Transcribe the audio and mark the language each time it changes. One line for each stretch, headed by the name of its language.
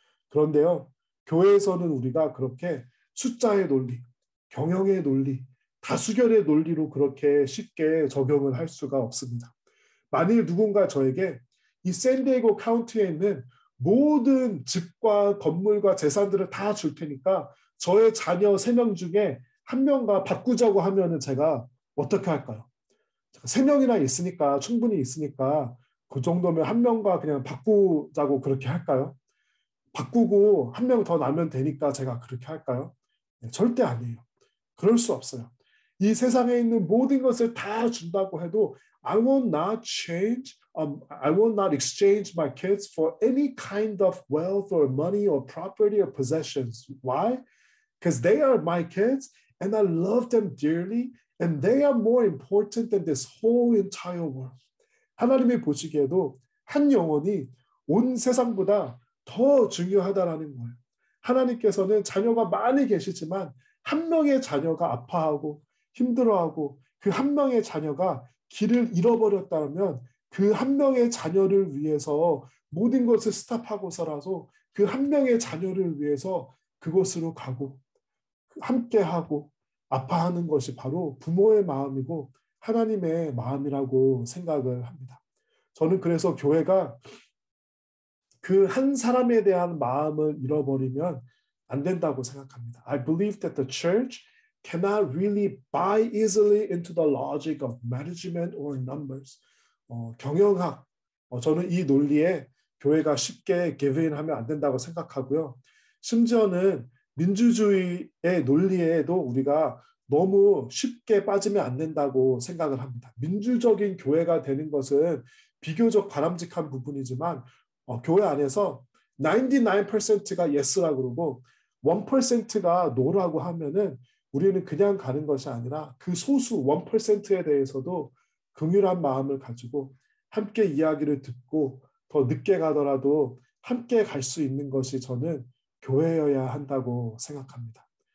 Korean: 그런데요, 교회에서는 우리가 그렇게 숫자의 논리, 경영의 논리, 다수결의 논리로 그렇게 쉽게 적용을 할 수가 없습니다. 만일 누군가 저에게 이 샌디에고 카운티에 있는 모든 집과 건물과 재산들을 다 줄 테니까 저의 자녀 3명 중에 한 명과 바꾸자고 하면은 제가 어떻게 할까요? 3명이나 있으니까 충분히 있으니까 그 정도면 한 명과 그냥 바꾸자고 그렇게 할까요? 바꾸고 한 명 더 나면 되니까 제가 그렇게 할까요? 네, 절대 아니에요. 그럴 수 없어요. 이 세상에 있는 모든 것을 다 준다고 해도
English: I will not change, I will not exchange my kids for any kind of wealth or money or property or possessions. Why? Because they are my kids and I love them dearly and they are more important than this whole entire world.
Korean: 하나님이 보시기에도 한 영혼이 온 세상보다 더 중요하다라는 거예요. 하나님께서는 자녀가 많이 계시지만 한 명의 자녀가 아파하고 힘들어하고 그 한 명의 자녀가 길을 잃어버렸다면 그 한 명의 자녀를 위해서 모든 것을 스탑하고서라도 그 한 명의 자녀를 위해서 그곳으로 가고 함께하고 아파하는 것이 바로 부모의 마음이고 하나님의 마음이라고 생각을 합니다. 저는 그래서 교회가 그 한 사람에 대한 마음을 잃어버리면 안 된다고 생각합니다.
English: I believe that the church cannot really buy easily into the logic of management or numbers.
Korean: 경영학, 저는 이 논리에 교회가 쉽게
English: give in
Korean: 하면 안 된다고 생각하고요. 심지어는 민주주의의 논리에도 우리가 너무 쉽게 빠지면 안 된다고 생각을 합니다. 민주적인 교회가 되는 것은 비교적 바람직한 부분이지만 교회 안에서 99%가 yes라고 그러고 1%가 no라고 하면은 우리는 그냥 가는 것이 아니라 그 소수 1%에 대해서도 긍휼한 마음을 가지고 함께 이야기를 듣고 더 늦게 가더라도 함께 갈 수 있는 것이 저는 교회여야 한다고 생각합니다.